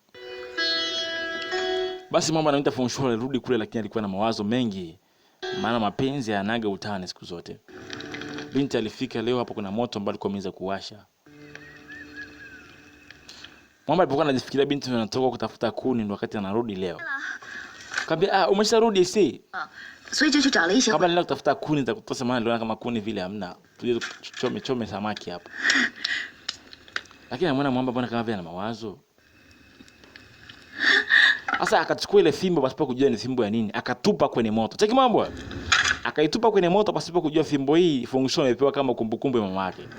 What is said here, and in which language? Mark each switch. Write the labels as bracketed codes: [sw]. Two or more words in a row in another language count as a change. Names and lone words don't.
[sw] Basi mama anaita Fu Hongxue alirudi kule, lakini alikuwa na mawazo mengi. Maana mapenzi yanaga utani siku zote. Binti alifika leo, hapo kuna moto ambao alikuwa ameweza kuwasha. Mama alipokuwa anajifikiria binti anatoka kutafuta kuni ndo wakati anarudi leo. Kaambia umesharudi si? [zh] 所以就去找了一些。 [sw] Kabla nenda kutafuta kuni za kutosha, maana niliona kama kuni vile hamna. Tuje chome samaki hapa. Lakini anamuona mwamba bwana kama vile ana mawazo. Sasa akachukua ile fimbo pasipo kujua ni fimbo ya nini, akatupa kwenye moto. Cheki mambo. Akaitupa kwenye moto pasipo kujua fimbo hii Fu Hongxue amepewa kama kumbukumbu ya mama yake.